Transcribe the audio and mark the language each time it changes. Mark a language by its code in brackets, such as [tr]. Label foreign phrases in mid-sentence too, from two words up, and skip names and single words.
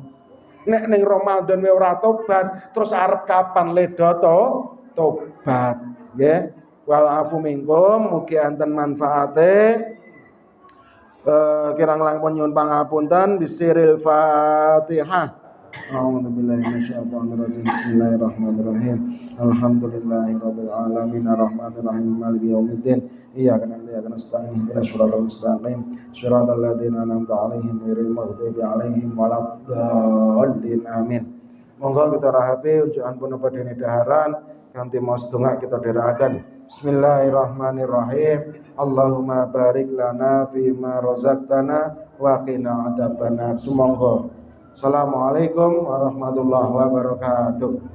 [jv] Nek ning Ramadan we ora tobat, terus arep kapan leda tobat, nggih. [ar] والعفو منكم, [jv] mugi enten manfaate. Kirang langkung nyuwun pangapunten [ar] بسر الفاتحة. أعوذ بالله من الشيطان الرجيم. بسم الله الرحمن الرحيم. الحمد لله رب العالمين الرحمن الرحيم مالك يوم الدين. إياك نعبد وإياك نستعين اهدنا الصراط المستقيم صراط الذين أنعمت عليهم غير المغضوب عليهم ولا الضالين. Amin. [jv] Monggo kita rahabe unjukan punapa dene daharan kanthi maos donga kita dherekaken. [ar] بسم الله الرحمن الرحيم. اللهم بارك لنا فيما رزقتنا وقنا عذاب النار. [jv] Sumangga. [ar] السلام عليكم ورحمة الله وبركاته.